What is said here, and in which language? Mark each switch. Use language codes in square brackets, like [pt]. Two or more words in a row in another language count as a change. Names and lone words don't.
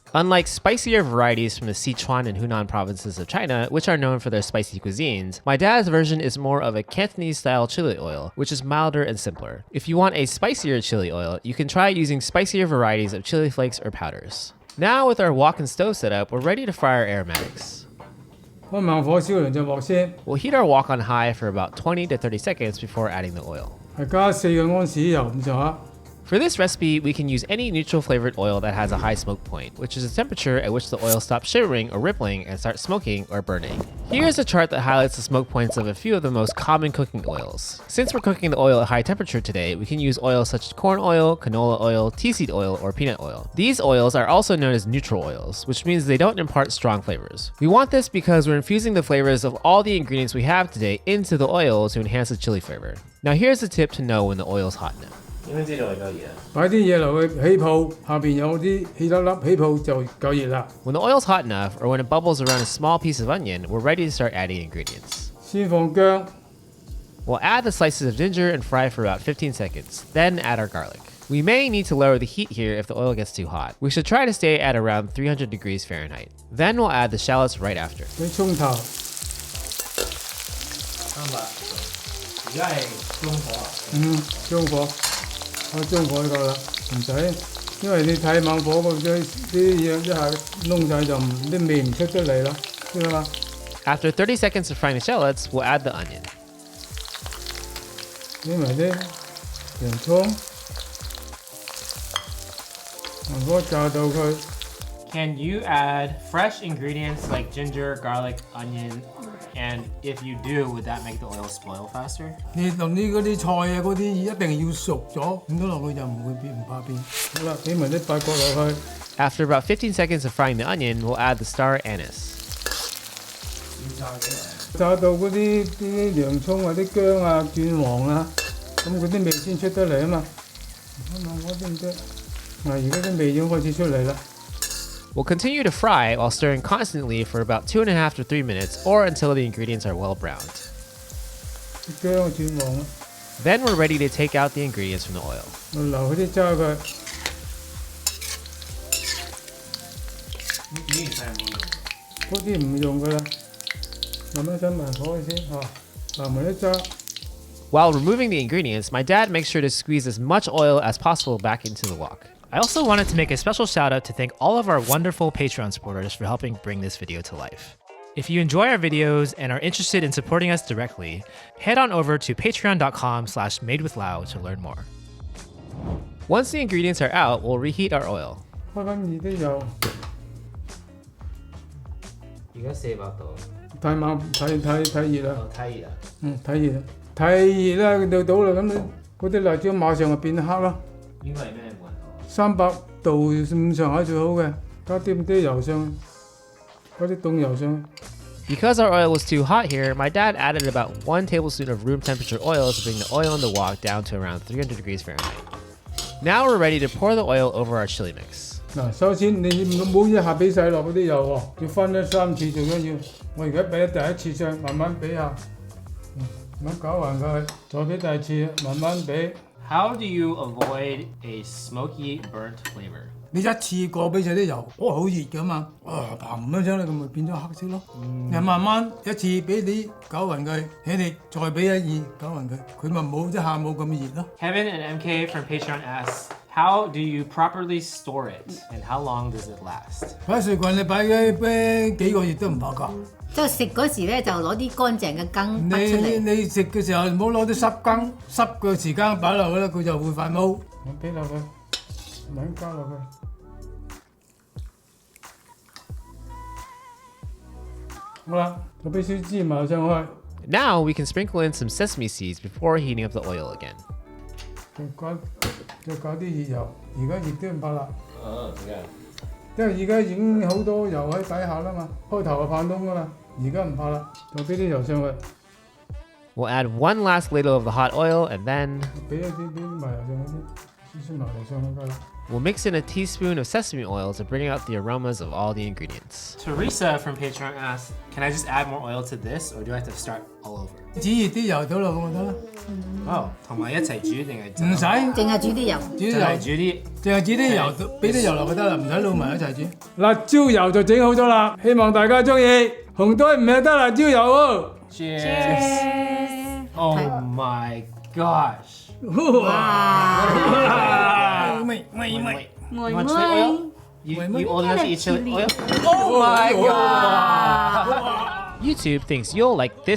[en] Unlike spicier varieties from the Sichuan and Hunan provinces of China, which are known for their spicy cuisine, my dad's version is more of a Cantonese-style chili oil, which is milder and simpler. If you want a spicier chili oil, you can try using spicier varieties of chili flakes or powders. Now with our wok and stove set up, we're ready to fry our aromatics. [yue] 開猛火燒涼隻鑊先， [en] We'll heat our wok on high for about 20 to 30 seconds before adding the oil. [yue] 係加4個安士油咁上下。 [en] For this recipe, we can use any neutral flavored oil that has a high smoke point, which is the temperature at which the oil stops shimmering or rippling and starts smoking or burning. Here's a chart that highlights the smoke points of a few of the most common cooking oils. Since we're cooking the oil at high temperature today, we can use oils such as corn oil, canola oil, tea seed oil, or peanut oil. These oils are also known as neutral oils, which means they don't impart strong flavors. We want this because we're infusing the flavors of all the ingredients we have today into the oil to enhance the chili flavor. Now here's a tip to know when the oil is hot enough. [yue] 擺啲嘢落去起泡，下邊有啲氣粒粒起泡就夠熱啦。 [en] When the oil's hot enough, or when it bubbles around a small piece of onion, we're ready to start adding ingredients. [yue] 先放薑， [en] We'll add the slices of ginger and fry for about 15 seconds, then add our garlic. We may need to lower the heat here if the oil gets too hot. We should try to stay at around 300 degrees Fahrenheit. Then we'll add the shallots right after. [yue] 啲葱頭，而家係中火啊？中火，中火就夠啦，唔使，因為你太猛火嗰啲嘢一下燶晒就啲味唔出得嚟啦，知道嘛？ [en] After 30 seconds of frying the shallots, we'll add the onion. [yue] 俾埋啲洋葱，慢火炸到佢。 [en] Can you add fresh ingredients like ginger, garlic, onion? And if you do, would that make the oil spoil faster? [yue] 你同啲嗰啲菜啊嗰啲一定要熟咗，咁咗落去就唔會變唔怕變。好啦，俾埋啲八角落去。 [en] After about 15 seconds of frying the onion, we'll add the star anise. [yue] 炸到嗰啲洋葱啊、啲薑啊轉黃啦，咁嗰啲味先出得嚟啊嘛。我知唔知？嗱，而家啲味已經開始出嚟啦。 [en] We'll continue to fry while stirring constantly for about 2.5 to 3 minutes or until the ingredients are well browned. [yue] 啲薑轉黃啦， [en] Then we're ready to take out the ingredients from the oil. [yue] 我留嗰啲渣佢。嗰啲唔用噶啦，慢慢收埋火先嚇，留埋啲渣。 [en] While removing the ingredients, my dad makes sure to squeeze as much oil as possible back into the wok. I also wanted to make a special shout out to thank all of our wonderful Patreon supporters for helping bring this video to life. If you enjoy our videos and are interested in supporting us directly, head on over to patreon.com/madewithlau to learn more. Once the ingredients are out, we'll reheat our oil. [yue] 開翻熱啲油，而家400度，太猛太熱啦，太熱啦。太熱啦，太熱啦，佢到啦，咁你嗰啲辣椒馬上就變黑啦。應該係咩溫度？300度咁上下最好嘅，加啲油上去，加啲凍油上去。 [en] Because our oil was too hot here, my dad added about 1 tablespoon of room temperature oil to bring the oil in the wok down to around 300 degrees Fahrenheit. Now we're ready to pour the oil over our chili mix. [yue] 嗱，首先你唔好一下俾晒落嗰啲油喎，要分咗3次最緊要。我而家俾咗第一次上，慢慢俾下，咁搞勻佢，再俾第二次，慢慢俾。 [en] How do you avoid a smoky burnt flavor? [yue] 你一次過俾晒啲油，好熱噶嘛，嘭一聲咧，咁咪變咗黑色咯。你慢慢一次俾你攪勻佢，起你再俾一二攪勻佢，佢咪冇一下冇咁熱咯。 [en] Kevin and MK from Patreon asks, how do you properly store it and how long does it last? [yue] 擺喺雪櫃你擺嘅幾個月都唔怕㗎。即係食嗰時咧，就攞啲乾淨嘅羹滗出嚟。你食嘅時候唔好攞啲濕羹，濕嘅時間擺落去咧，佢就會發毛。我俾落去，兩加落去。好啦，我俾少芝麻上去。 [en] Now we can sprinkle in some sesame seeds before heating up the oil again. [yue] 再搞啲熱油，而家熱都唔怕辣。 [en] Yeah. [yue] 因為而家已經好多油喺底下啦嘛，開頭係怕燶噶嘛，而家唔怕啦，再俾啲油上去， [en] We'll add one last ladle of the hot oil and then [yue] 俾一啲麻油上去先，少少麻油上去㗎啦。 [en] we'll mix in a teaspoon of sesame oil to bring out the aromas of all the ingredients. Teresa from Patreon asks, can I just add more oil to this or do I have to start all over? [yue] 煮熱啲油倒落去就得啦， Oh, 同埋一齊煮定係唔使淨係煮啲油。煮啲油，就係煮啲淨係煮啲油，俾啲油落去得啦，唔使撈埋一齊煮。辣椒油就整好咗啦，希望大家中意。紅堆唔係得辣椒油喎。 [en] Cheers! Oh my gosh! [yue] 喂， [en] You want chili oil? You old enough to eat chili oil? Oh my god! YouTube thinks you'll like this recipe next.